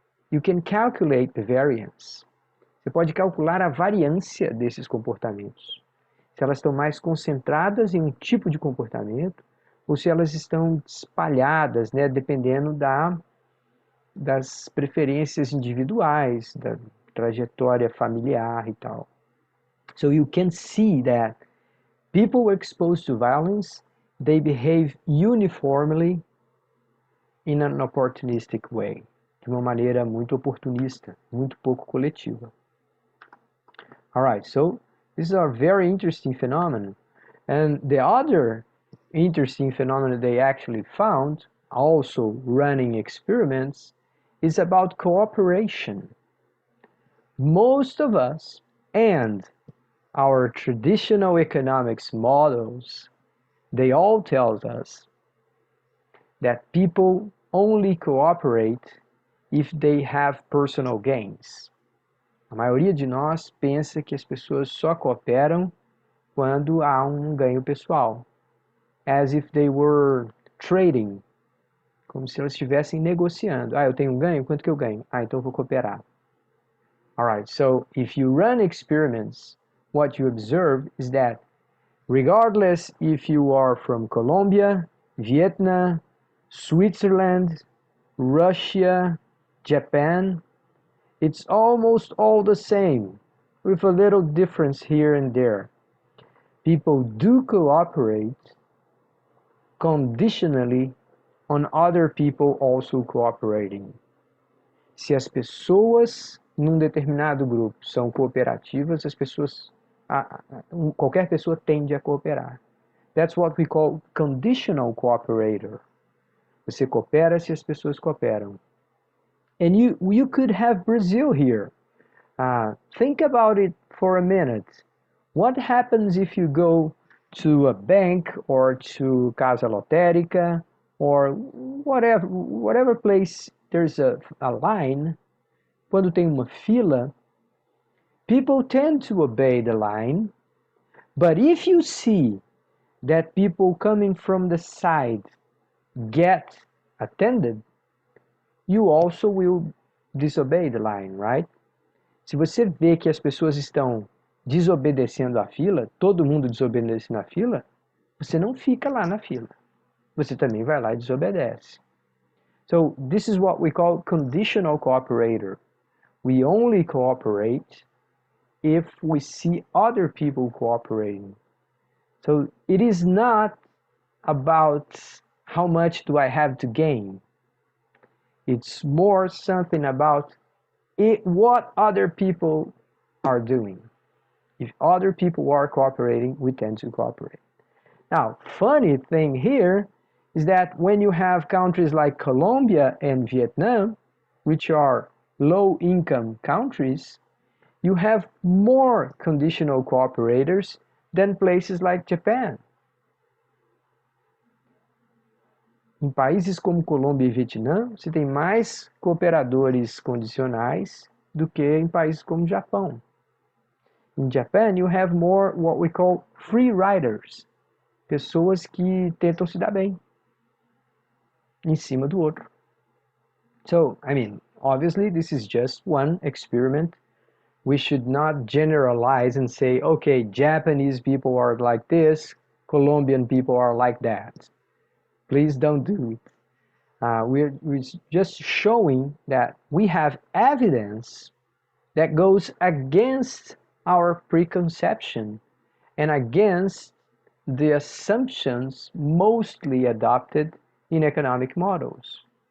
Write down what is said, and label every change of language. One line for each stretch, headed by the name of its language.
English: You can calculate the variance.
Portuguese: Você pode calcular a variância desses comportamentos. Se elas estão mais concentradas em um tipo de comportamento ou se elas estão espalhadas, né, dependendo das preferências individuais, da trajetória familiar e tal.
English: So you can see that people exposed to violence, they behave uniformly in an opportunistic way,
Portuguese: de uma maneira muito oportunista, muito pouco coletiva.
English: Alright, so this is a very interesting phenomenon. And the other interesting phenomenon they actually found, also running experiments, is about cooperation. Most of us and our traditional economics models, they all tell us that people only cooperate if they have personal gains.
Portuguese: A maioria de nós pensa que as pessoas só cooperam quando há um ganho pessoal.
English: As if they were trading.
Portuguese: Como se elas estivessem negociando. Eu tenho um ganho? Quanto que eu ganho? Então eu vou cooperar.
English: Alright, so if you run experiments, what you observe is that Regardless if you are from Colombia, Vietnam, Switzerland, Russia, Japan, it's almost all the same, with a little difference here and there. People do cooperate conditionally on other people also cooperating.
Portuguese: Se as pessoas num determinado grupo são cooperativas, as pessoas, qualquer pessoa tende a cooperar.
English: That's what we call conditional cooperator.
Portuguese: Você coopera se as pessoas cooperam.
English: And you could have Brazil here. Think about it for a minute. What happens if you go to a bank or to Casa Lotérica or whatever place there's a line?
Portuguese: Quando tem uma fila,
English: people tend to obey the line, but if you see that people coming from the side get attended, you also will disobey the line, right?
Portuguese: Se você vê que as pessoas estão desobedecendo a fila, todo mundo desobedecendo a fila, você não fica lá na fila. Você também vai lá e desobedece.
English: So this is what we call conditional cooperator. We only cooperate if we see other people cooperating. So it is not about how much do I have to gain. It's more something about what other people are doing. If other people are cooperating, we tend to cooperate. Now, funny thing here is that when you have countries like Colombia and Vietnam, which are low-income countries, you have more conditional cooperators than places like Japan.
Portuguese: Em países como Colômbia e Vietnã, você tem mais cooperadores condicionais do que em países como Japão.
English: In Japan, you have more what we call free riders,
Portuguese: pessoas que tentam se dar bem em cima do outro.
English: So, I mean, obviously this is just one experiment. We should not generalize and say, okay, Japanese people are like this, Colombian people are like that. Please don't do it. We're just showing that we have evidence that goes against our preconception and against the assumptions mostly adopted in economic models.